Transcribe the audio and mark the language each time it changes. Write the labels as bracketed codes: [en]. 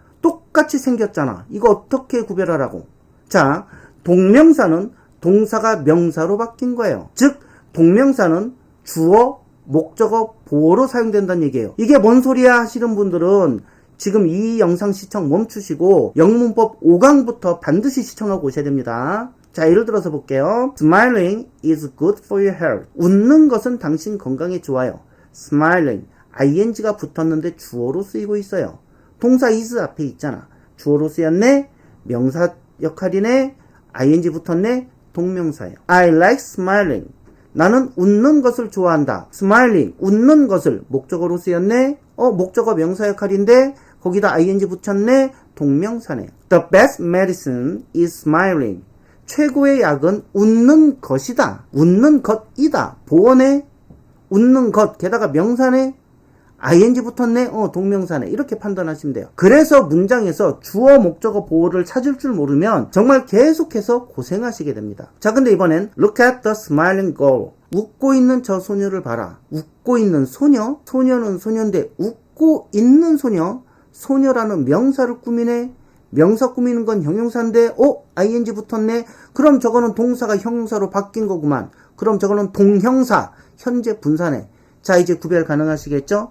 [ko] 똑같이 생겼잖아. 이거 어떻게 구별하라고. 자, 동명사는 동사가 명사로 바뀐 거예요. 즉, 동명사는 주어, 목적어, 보어로 사용된다는 얘기예요. 이게 뭔 소리야 하시는 분들은 지금 이 영상 시청 멈추시고 영문법 5강부터 반드시 시청하고 오셔야 됩니다. 자, 예를 들어서 볼게요. [en] Smiling is good for your health. [ko] 웃는 것은 당신 건강에 좋아요. Smiling, ing가 붙었는데 주어로 쓰이고 있어요. 동사 is 앞에 있잖아. 주어로 쓰였네? 명사 역할이네? ing 붙었네? 동명사예요. [en] I like smiling. [ko] 나는 웃는 것을 좋아한다. smiling, 웃는 것을 목적어로 쓰였네. 목적어 명사 역할인데 거기다 ing 붙였네. 동명사네. [en] The best medicine is smiling. [ko] 최고의 약은 웃는 것이다. 웃는 것이다. 보어네. 웃는 것 게다가 명사네. ing 붙었네. 동명사네. 이렇게 판단하시면 돼요. 그래서 문장에서 주어, 목적어, 보어를 찾을 줄 모르면 정말 계속해서 고생하시게 됩니다. 자, 근데 이번엔 [en] Look at the smiling girl. [ko] 웃고 있는 저 소녀를 봐라. 웃고 있는 소녀? 소녀는 소녀인데 웃고 있는 소녀? 소녀라는 명사를 꾸미네. 명사 꾸미는 건 형용사인데 ing 붙었네. 그럼 저거는 동사가 형용사로 바뀐 거구만. 그럼 저거는 동형사, 현재 분사네. 자, 이제 구별 가능하시겠죠?